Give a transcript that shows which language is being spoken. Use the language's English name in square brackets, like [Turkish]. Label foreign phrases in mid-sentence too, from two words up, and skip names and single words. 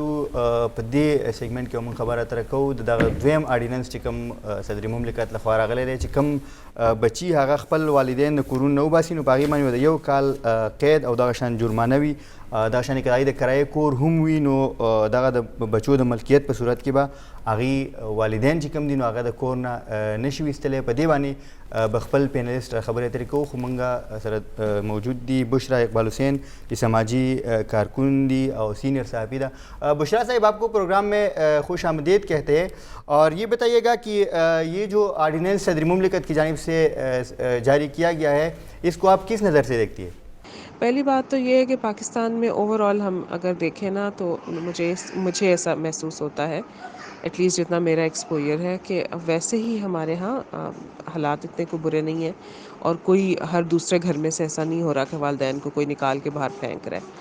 [Pashto] په دې سیګمنټ کې موږ خبره اتره کوو د دغه دویم آرډیننس چې کوم صدر مملکت لخوا راغلی دی چې کوم بچي هغه خپل والدین د کورونو نه وباسي نو په هغې باندې د یو کال قید او دغه شان جرمانه وي دغه شانې که د کرایې کور هم وي نو دغه د بچو د ملکیت په صورت کې به هغې والدین چې کوم دي نو هغه د کور نه نشي ویستلی. په دې باندې به خپل پینلسټ خبرې اترې کوو خو موږ سره موجود دي بشرا اقبال حسین [Urdu] یہ سماجی کارکن [Pashto] دی [Urdu] اور سینئر صحافی [Pashto] دا. [Urdu] بشرا صاحب آپ کو پروگرام میں خوش آمدید کہتے ہیں اور یہ بتائیے گا کہ یہ جو آرڈیننس صدر مملکت کی جانب سے جاری کیا گیا ہے اس کو آپ کس نظر سے دیکھتی ہے؟ پہلی بات تو یہ ہے کہ پاکستان میں [English] over all [Urdu] ہم اگر دیکھیں نا تو مجھے ایسا محسوس ہوتا ہے [English] at least [Urdu] جتنا میرا ایکسپوئر ہے کہ ویسے ہی ہمارے ہاں حالات اتنے کو برے نہیں ہیں اور کوئی ہر دوسرے گھر میں سے ایسا نہیں ہو رہا کہ والدین کو کوئی نکال کے باہر پھینک رہا ہے.